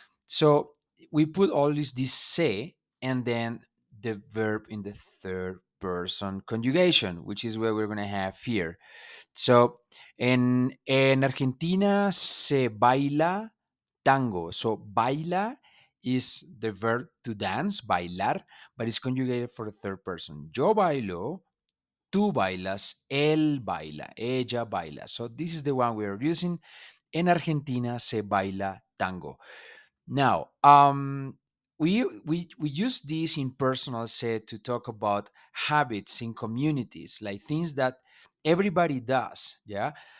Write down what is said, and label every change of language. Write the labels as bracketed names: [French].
[English] So we put all this se and then the verb in the third person conjugation, which is what we're going to have here. [Spanish] So en Argentina se baila tango. [English] So baila is the verb to dance, bailar, but it's conjugated for the third person. [Spanish] Yo bailo, tú bailas, él baila, ella baila. [English] So this is the one we are using. [Spanish] En Argentina se baila tango. [English] Now, we use this impersonal set to talk about habits in communities, like things that everybody does, yeah.